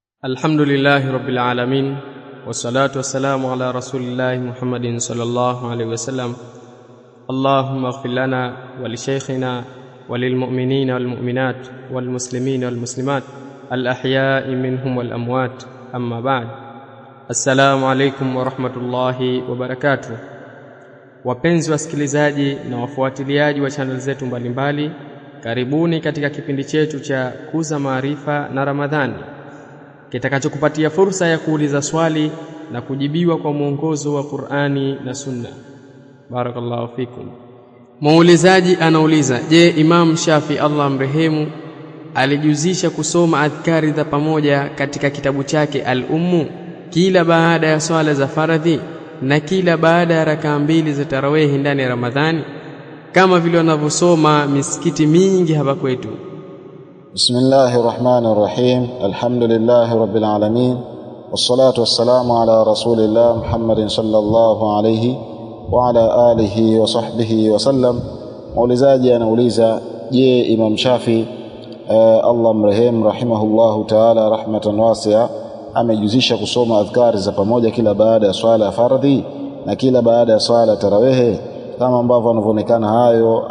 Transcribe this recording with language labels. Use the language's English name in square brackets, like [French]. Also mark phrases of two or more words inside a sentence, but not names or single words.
[Arabic] الحمد لله رب العالمين والصلاة والسلام على رسول الله محمد صلى الله عليه وسلم. اللهم اغفر لنا ولشيخنا وللمؤمنين والمؤمنات والمسلمين والمسلمات الأحياء منهم والأموات. أما بعد. السلام عليكم ورحمة الله وبركاته. [Swahili] Wapenzi wasikilizaji na wafuatiliaji wa channel zetu mbalimbali, karibuni katika kipindi chetu cha Kuza Maarifa na Ramadhani, kitakachokupatia fursa ya kuuliza swali na kujibiwa kwa mwongozo wa Qur'ani na Sunna. [Arabic] بارك الله فيكم. [Swahili] Muulizaji anauliza, je, Imam Shafi Allah mrehemu alijuzisha kusoma adhkari za pamoja katika kitabu chake Al-Ummu kila baada ya swala za faradhi na kila baada ya rakaa mbili za tarawehi ndani ya Ramadhani kama vile wanavyosoma misikiti mingi hapa kwetu? [Arabic] بسم الله الرحمن الرحيم. الحمد لله رب العالمين. والصلاة والسلام على رسول الله محمد صلى الله عليه وعلى آله وصحبه وسلم. [Swahili] Muulizaji anauliza, je, Imam Shafi Allah mrehemu [Arabic] رحمه الله تعالى رحمة واسعة [Swahili] amejuzisha kusoma adhkari za pamoja kila baada ya swala ya fardhi na kila baada ya swala ya tarawehe kama ambavyo anavyoonekana hayo?